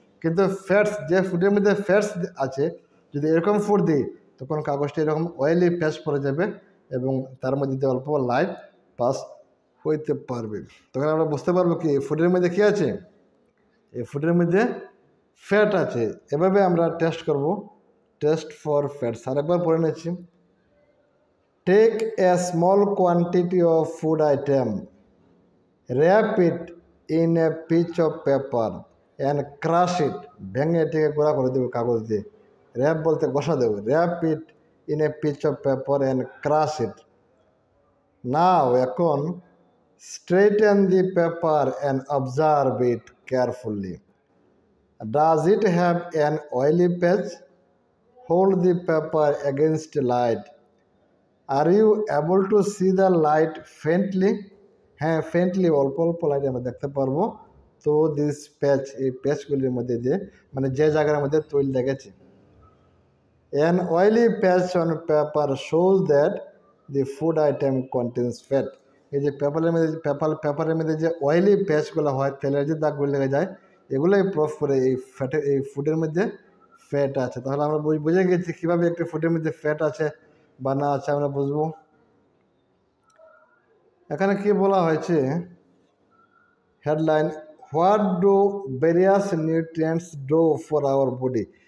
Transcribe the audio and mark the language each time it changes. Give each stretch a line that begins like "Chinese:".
Bangla: কিন্তু ফ্যাটস, যে ফুডের মধ্যে ফ্যাটস আছে, যদি এরকম ফুড দিই, তখন কাগজটি এরকম অয়েলি প্যাচ পড়ে যাবে এবং তার মধ্যে দিয়ে অল্প লাইট পাস হইতে পারবে। তখন আমরা বুঝতে পারবো কি এই ফুডের মধ্যে কী আছে, এই ফুডের মধ্যে ফ্যাট আছে। এভাবে আমরা টেস্ট করব,
English: Test for fats.
Bangla: আরেকবার পড়ে নিচ্ছি।
English: Take a small quantity of food item, wrap it in a piece of paper and crush it.
Bangla: ভেঙে এটিকে গোড়া করে দেবো কাগজ দিয়ে। র্যাপ বলতে ঘষা দেবো।
English: wrap it in a piece of paper and crush it. নাও, এখন Straighten the paper and observe it carefully. Does it have an oily patch? Hold the paper against light. Are you able to see the light faintly?
Bangla: হ্যাঁ, ফেন্টলি অল্প অল্প light আমরা দেখতে পারবো। তো
English: this patch,
Bangla: এই প্যাচগুলির মধ্যে দিয়ে মানে যে জায়গার মধ্যে তৈল লেগেছে।
English: An oily patch on paper shows that the food item contains fat.
Bangla: এই যে পেপারের মধ্যে যে অয়েলি প্যাচগুলো হয়, তেলের যে দাগগুলো লেগে যায়, এগুলোই প্রুফ করে এই ফুডের মধ্যে ফ্যাট আছে। তাহলে আমরা বুঝে গেছি কীভাবে একটা ফুডের মধ্যে ফ্যাট আছে বা না আছে আমরা বুঝবো। এখানে কি বলা হয়েছে,
English: Headline, what do various nutrients do for our body.